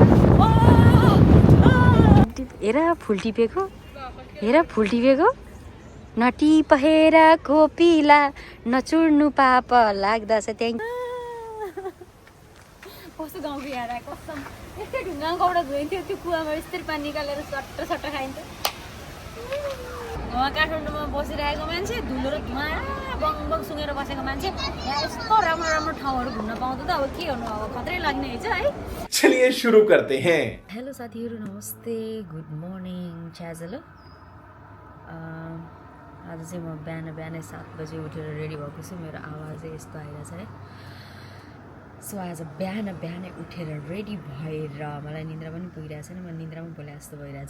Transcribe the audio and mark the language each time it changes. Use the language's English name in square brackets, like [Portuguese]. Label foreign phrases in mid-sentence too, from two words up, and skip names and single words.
[Nepali] हेर फुल टिपेको नटिपेर कोपिला नचुड्नु पाप लाग्दछ त्यहाँ कस्तो गाउँको यार कसम यस्तै ढुङ्गा गौडा धोइन्थ्यो त्यो कुवामा यस्तरी पानी निकालेर सट्ट खाइन्थ्यो काठमाडौँमा बसिरहेको मान्छे धुलो र धुवा बङ बङ सुँगेर बसेको मान्छे यहाँ यस्तो राम्रो राम्रो ठाउँहरू घुम्न पाउँदा त अब के गर्नु अब खतरै लाग्ने है [Hindi] चलिए सुरु करते हैं। [Nepali] हेलो साथीहरू नमस्ते [English] good morning [Nepali] च्याजल आज चाहिँ म बिहानै 7 बजे उठेर रेडी भएको छु मेरो आवाज चाहिँ यस्तो आइरहेछ है सो आज बिहानै उठेर रेडी भएर मलाई निन्द्रा पनि पुगिरहेको छैन म निन्द्रामा बोले जस्तो भइरहेछ